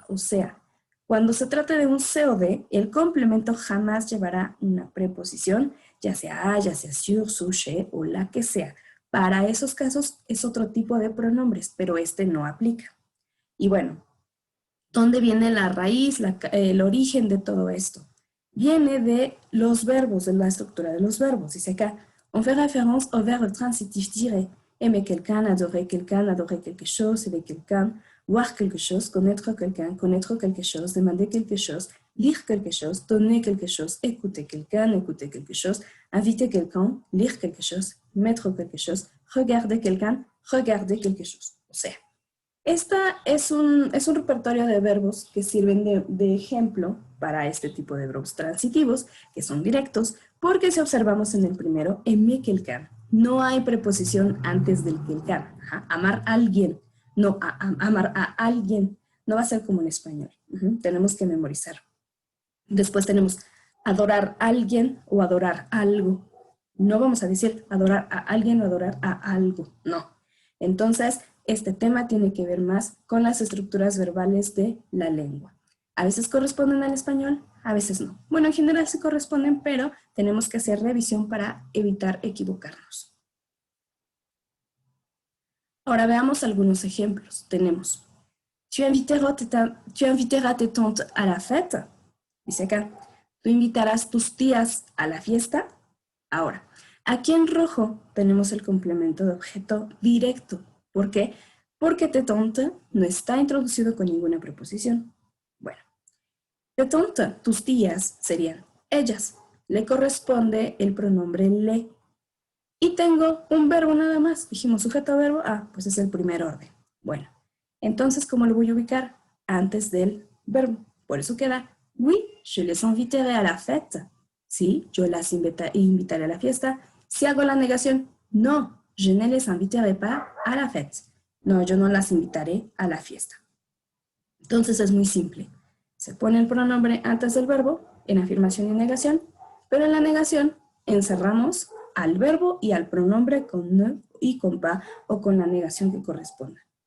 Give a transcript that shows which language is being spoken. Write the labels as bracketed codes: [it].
[es] O sea, cuando se trate de un COD, el complemento jamás llevará una preposición, ya sea a, ya sea sur, su, chez o la que sea. Para esos casos es otro tipo de pronombres, pero este no aplica. Y bueno, ¿dónde viene la raíz, el origen de todo esto? Viene de los verbos, de la estructura de los verbos. Dice acá, [fr] on fait référence au verbe transitif direct. Aimer quelqu'un, adorer quelque chose, aimer quelqu'un, voir quelque chose, connaître quelque chose, demander quelque chose, lire quelque chose, donner quelque chose, écouter quelqu'un, écouter quelque chose, inviter quelqu'un, lire quelque chose, mettre quelque chose, regarder quelqu'un, regarder quelque chose. [es] O sea, esta es un repertorio de verbos que sirven de ejemplo para este tipo de verbos transitivos, que son directos, porque si observamos en el primero, [fr] aimer quelqu'un, [es] no hay preposición antes del quelqu'un. Amar a alguien, no amar a alguien, no va a ser como en español. Tenemos que memorizar. Después tenemos adorar a alguien o adorar algo. No vamos a decir adorar a alguien o adorar a algo, no. Entonces, este tema tiene que ver más con las estructuras verbales de la lengua. A veces corresponden al español, a veces no. Bueno, en general sí corresponden, pero tenemos que hacer revisión para evitar equivocarnos. Ahora veamos algunos ejemplos. Tenemos, [fr] tu inviteras tes tantes à la fête. [es] Dice acá, tú invitarás tus tías a la fiesta. Ahora, aquí en rojo tenemos el complemento de objeto directo. ¿Por qué? Porque [fr] tes tantes [es] no está introducido con ninguna preposición. Bueno, [fr] tes tantes, [es] tus tías, serían ellas. Le corresponde el pronombre le. Y tengo un verbo nada más. Dijimos sujeto verbo, pues es el primer orden. Bueno, entonces, ¿cómo lo voy a ubicar? Antes del verbo. Por eso queda, [fr] oui, je les inviterai à la fête. [es] Sí, yo las invitaré a la fiesta. Si hago la negación, no, [fr] je ne les inviterai pas à la fête. [es] No, yo no las invitaré a la fiesta. Entonces es muy simple. Se pone el pronombre antes del verbo, en afirmación y negación, pero en la negación encerramos al verbo y al pronombre con ne y con pas o con la negación que corresponda.